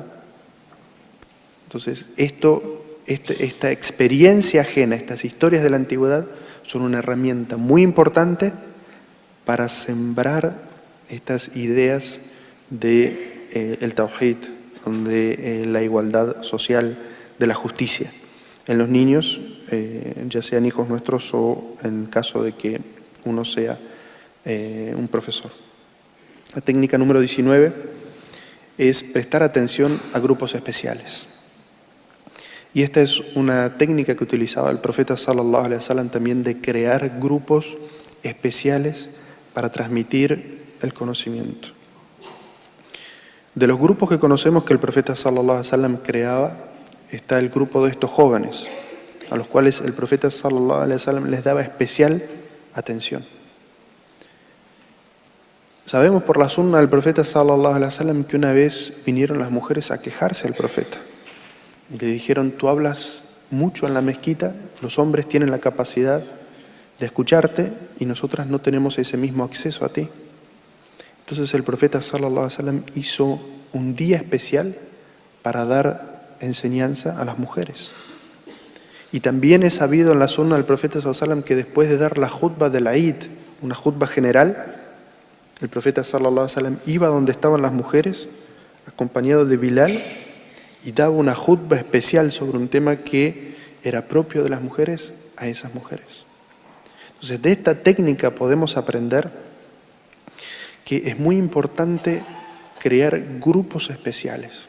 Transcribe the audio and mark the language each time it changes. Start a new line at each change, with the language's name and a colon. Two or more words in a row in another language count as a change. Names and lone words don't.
Spanish: Entonces, esta experiencia ajena, estas historias de la antigüedad, son una herramienta muy importante para sembrar estas ideas del tawhid, de la igualdad social, de la justicia en los niños, ya sean hijos nuestros o en caso de que uno sea un profesor. La técnica número 19 es prestar atención a grupos especiales. Y esta es una técnica que utilizaba el profeta
Arabic: صلى الله عليه وسلم
Spanish: también, de crear grupos especiales para transmitir el conocimiento. De los grupos que conocemos que el profeta
Arabic: صلى الله عليه وسلم
Spanish: creaba, está el grupo de estos jóvenes, a los cuales el profeta
Arabic: صلى الله عليه وسلم
Spanish: les daba especial atención. Sabemos por la sunna del profeta
Arabic: صلى الله عليه وسلم
Spanish: que una vez vinieron las mujeres a quejarse al profeta y le dijeron, tú hablas mucho en la mezquita, los hombres tienen la capacidad de escucharte y nosotras no tenemos ese mismo acceso a ti. Entonces el profeta
Arabic: صلى الله عليه وسلم
Spanish: hizo un día especial para dar enseñanza a las mujeres. Y también es sabido en la sunna del profeta
Arabic: صلى الله عليه وسلم
Spanish: que después de dar la khutba de la Eid, una khutba general, el profeta
Arabic: صلى الله عليه وسلم
Spanish: iba donde estaban las mujeres, acompañado de Bilal, y daba una khutba especial sobre un tema que era propio de las mujeres a esas mujeres. Entonces, de esta técnica podemos aprender que es muy importante crear grupos especiales.